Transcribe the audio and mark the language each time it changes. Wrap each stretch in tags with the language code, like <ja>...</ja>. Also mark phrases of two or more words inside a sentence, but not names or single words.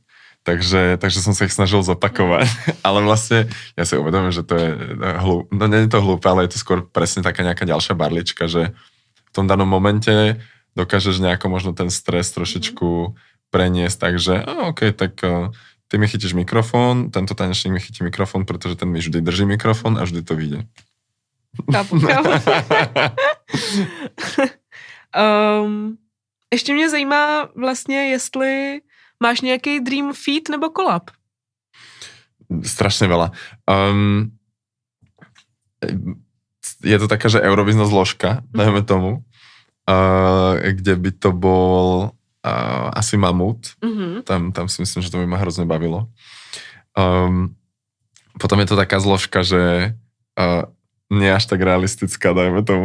<sk>Takže som sa ich snažil zopakovať. Ale vlastne ja si uvedomím, že to je hlúpe. No nie je to hlúpe, ale je to skôr presne taká nejaká ďalšia barlička, že v tom danom momente dokážeš nejako možno ten stres trošičku preniesť, takže OK, tak ty mi chytíš mikrofón, tento tanečník mi chytí mikrofón, pretože ten mi vždy drží mikrofón a vždy to vyjde.</sk> <cs>Chápu. Ještě mě zajímá vlastně, jestli máš nějaký</cs> <en>dream feat</en> <cs>nebo collab?</cs> <sk>Strašne veľa. Je to taká, že Eurovízna zložka, dajme tomu, kde by to bol asi Mamut. Tam si myslím, že to by ma hrozne bavilo. Potom je to taká zložka, že nie až tak realistická, dajme tomu.</sk>